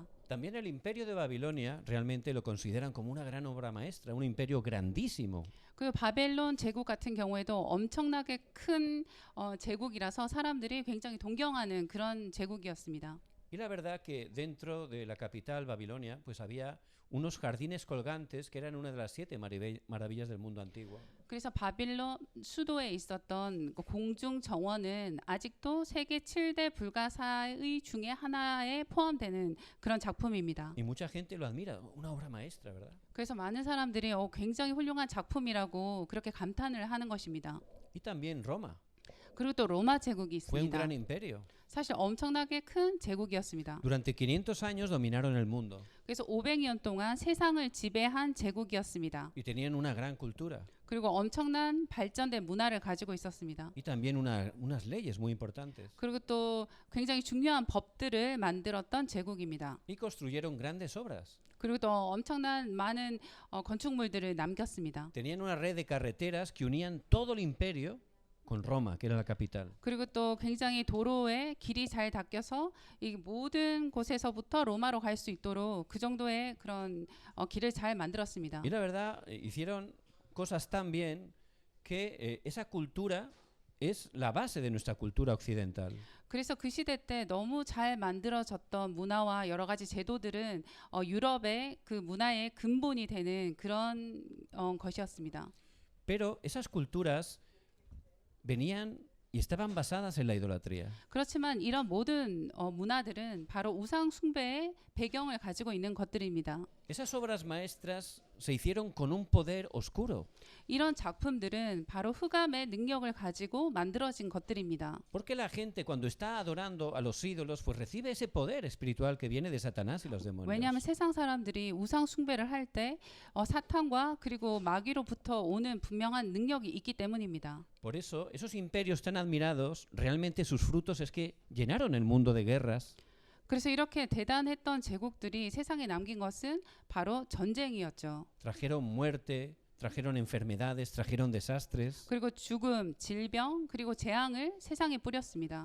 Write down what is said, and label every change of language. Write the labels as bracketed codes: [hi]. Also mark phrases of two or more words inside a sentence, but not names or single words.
[es] También el Imperio de Babilonia realmente lo consideran como una gran obra maestra, un imperio grandísimo. [ko] 그 바벨론 제국 같은 경우에도 엄청나게 큰 제국이라서 사람들이 굉장히 동경하는 그런 제국이었습니다. [es] Y la verdad que dentro de la capital Babilonia pues había unos jardines colgantes que eran una de las 7 maravillas del mundo antiguo. [ko] 그래서 바빌론 수도에 있었던 그 공중 정원은 아직도 세계 7대 불가사의 중에 하나에 포함되는 그런 작품입니다. [es] Y mucha gente lo admira, una obra maestra, ¿verdad? [ko] 그래서 많은 사람들이 굉장히 훌륭한 작품이라고 그렇게 감탄을 하는 것입니다. [es] Y también Roma, [ko] 그리고 또 로마 제국이 [es] fue un [ko] 있습니다. [es] gran imperio. [ko] 사실 엄청나게 큰 제국이었습니다. [es] Durante 500 años dominaron el mundo [ko] 그래서 500년 동안 세상을 지배한 제국이었습니다. [es] y tenían una gran cultura [ko] 그리고 엄청난 발전된 문화를 가지고 있었습니다. [es] y también unas leyes muy importantes. [ko] 그리고 또 굉장히 중요한 법들을 만들었던 제국입니다. [es] Y construyeron grandes obras. [ko] 그리고 또 엄청난 많은 건축물들을 남겼습니다. [es] Tenían una red de carreteras que unían todo el imperio con Roma, que era la capital. [ko] 그리고 또 굉장히 도로에 길이 잘 닦여서 이 모든 곳에서부터 로마로 갈 수 있도록 그 정도의 그런 길을 잘 만들었습니다. [es] Y la verdad, hicieron cosas tan bien que esa cultura es la base de nuestra cultura occidental. [ko] 그래서 그 시대 때 너무 잘 만들어졌던 문화와 여러 가지 제도들은 유럽의 그 문화의 근본이 되는 그런 것이었습니다. [es] Pero esas culturas venían y estaban basadas en la idolatría. [ko] 그렇지만 이런 모든 문화들은 바로 우상 숭배의 배경을 가지고 있는 것들입니다. [es] Esas obras maestras se hicieron con un poder oscuro. [ko] 이런 작품들은 바로 흑암의 능력을 가지고 만들어진 것들입니다. [es] Porque la gente cuando está adorando a los ídolos pues recibe ese poder espiritual que viene de Satanás y los demonios. [ko] 왜냐하면 세상 사람들이 우상 숭배를 할 때 사탄과 그리고 마귀로부터 오는 분명한 능력이 있기 때문입니다. [es] Por eso esos imperios tan admirados, realmente sus frutos es que llenaron el mundo de guerras. [ko] 그래서 이렇게 대단했던 제국들이 세상에 남긴 것은 바로 전쟁이었죠. [es] Trajeron muerte, trajeron enfermedades, trajeron desastres, [ko] 그리고 죽음, 질병, 그리고 재앙을 세상에 뿌렸습니다.